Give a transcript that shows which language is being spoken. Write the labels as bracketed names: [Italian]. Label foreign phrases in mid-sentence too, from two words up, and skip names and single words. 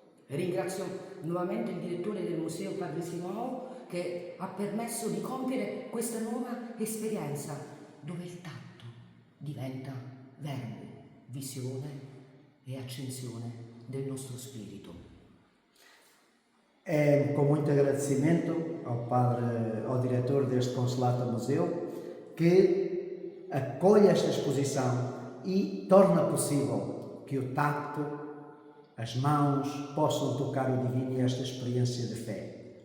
[Italian] Ringrazio nuovamente il direttore del museo, Padre Simão, che ha permesso di compiere questa nuova esperienza, dove il tatto diventa verbo, visione e accensione del nostro spirito. [Portuguese] É com muito agradecimento ao diretor deste Consulata Museu, que acolhe esta exposição e torna possível que o tato, as mãos, possam tocar o divino e esta experiência de fé.